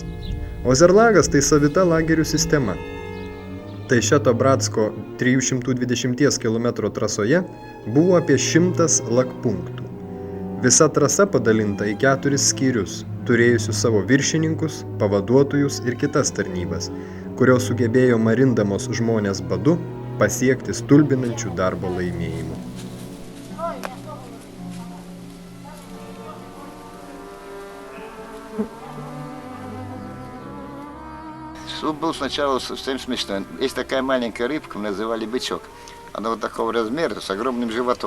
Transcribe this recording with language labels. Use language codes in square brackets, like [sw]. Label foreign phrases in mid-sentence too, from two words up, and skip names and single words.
[lt] Ozerlagas tai savita lagerių sistema. Taišeto Bratsko 320 km trasoje buvo apie 100 lakpunktų. Visa trasa padalinta į 4 skyrius, turėjusius savo viršininkus, pavaduotojus ir kitas tarnybas, kurios sugebėjo marindamos žmonės badu pasiekti stulbinančių darbo laimėjimų. [ru] Суп был сначала совсем смешной. Есть такая маленькая рыбка, мы называли бычок. Она вот такого размера, с огромным животом.